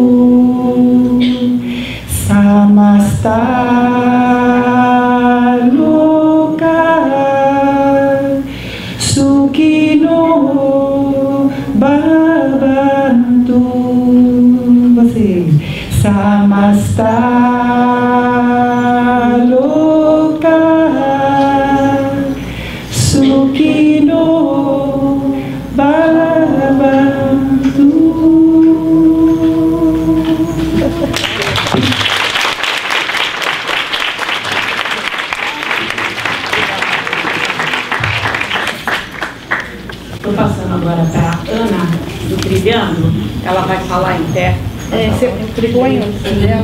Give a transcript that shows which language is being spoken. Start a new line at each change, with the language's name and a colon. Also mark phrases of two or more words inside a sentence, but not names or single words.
Sanskrit: समस्ता लोकाः सुखिनो भवन्तु.
Portuguese: Vocês.
Sanskrit: समस्ता लोकाः सुखिनो भवन्तु.
Portuguese: Estou passando agora para a Ana do Trilhando. Ela vai falar em pé. Você põe o dela.